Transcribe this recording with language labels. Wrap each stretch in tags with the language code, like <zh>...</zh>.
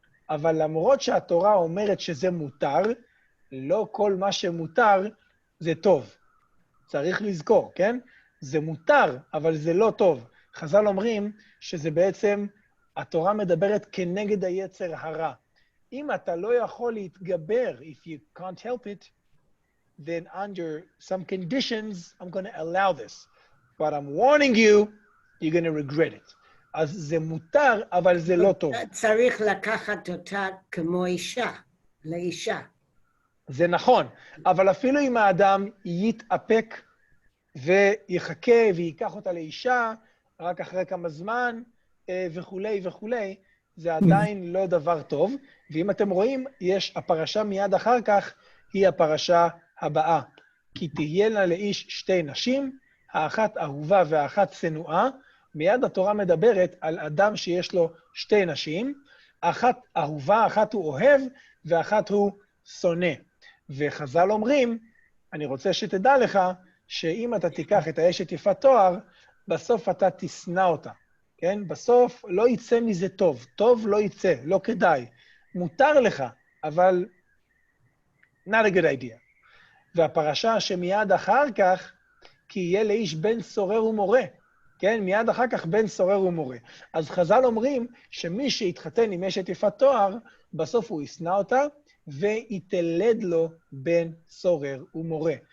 <he>אבל למרות שהתורה אומרת שזה מותר, לא כל מה שמותר זה טוב. צריך לזכור, כן? זה מותר, אבל זה לא טוב. חז"ל אומרים שזה בעצם, התורה מדברת כנגד היצר הרע. אם אתה לא יכול להתגבר,</he> <en>if you can't help it, then under some conditions, I'm going to allow this. But I'm warning you, you're going to regret it.</en> <he>אז זה מותר, אבל זה לא טוב. צריך לקחת אותה כמו אישה, לאישה. זה נכון, אבל אפילו אם האדם יתאפק ויחכה וייקח אותה לאישה, רק אחרי כמה זמן וכולי וכולי, זה עדיין לא דבר טוב. ואם אתם רואים, יש הפרשה מיד אחר כך, היא הפרשה הבאה. כי תהיינה לאיש 2 נשים, האחת אהובה והאחת שנואה. מיד התורה מדברת על אדם שיש לו 2 נשים, אחת אהובה, אחת הוא אוהב, ואחת הוא שונא. וחז"ל אומרים, אני רוצה שתדע לך, שאם אתה תיקח את האשת יפת תואר, בסוף אתה תשנא אותה, כן? בסוף לא יצא מזה טוב. טוב לא יצא, לא כדאי. מותר לך, אבל</he> <en>not a good idea.</en> <he>והפרשה שמיד אחר כך, כי יהיה לאיש בן סורר ומורה, כן? מיד אחר כך בן סורר ומורה. אז חז"ל אומרים שמי שהתחתן עם אשת יפת תואר, בסוף הוא ישנא אותה, ויתלד לו בן סורר ומורה.</he>